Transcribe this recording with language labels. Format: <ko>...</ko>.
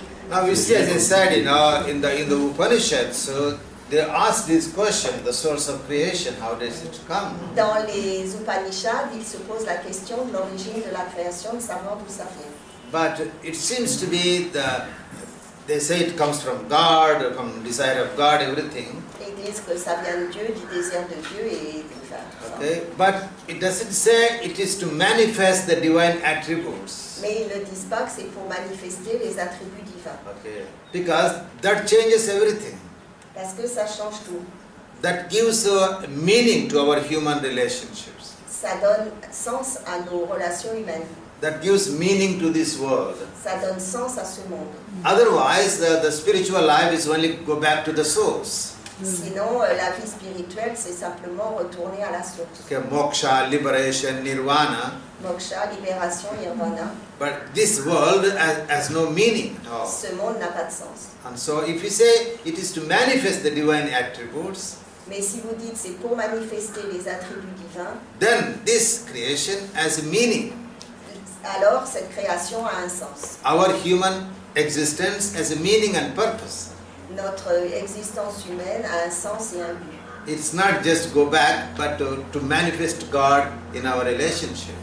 <en>Now you see, as I said, in the Upanishads, they ask this question: the source of creation, how does it come?</en> <fr>Dans les Upanishads, il se pose la question de l'origine de la création, de savoir d'où ça vient.</fr> <en>But it seems to be they say it comes from God, from desire of God, everything.</en> <fr>Ils disent que ça vient de Dieu, du désir de Dieu et divin.</fr> <en>Okay, but it doesn't say it is to manifest the divine attributes.</en> <fr>Mais ils ne disent pas que c'est pour manifester les attributs divins.</fr> <en>Okay, because that changes everything.</en> <fr>Parce que ça change tout.</fr> <en>That gives a meaning to our human relationships.</en> <fr>Ça donne sens à nos relations humaines.</fr> <en>That gives meaning to this world.</en> <fr>Ça donne sens à ce monde.</fr> <en>Otherwise, the spiritual life is only go back to the source.</en> <fr>Sinon, la vie spirituelle, c'est simplement retourner à la source.</fr> <en>Okay, moksha, liberation, nirvana.</en> <fr>Moksha, libération, nirvana.</fr> <en>But this world has no meaning at all.</en> <fr>Ce monde n'a pas de sens.</fr> <en>And so if you say it is to manifest the divine attributes,</en> <fr>Mais si vous dites c'est pour manifester les attributs divins,</fr> <en>then this creation has a meaning.</en> <fr>alors cette création a un sens.</fr> <en>Our human existence has a meaning and purpose.</en> <fr>Notre existence humaine a un sens et un but.</fr> <en>It's not just go back, but to manifest God in our relationships.</en>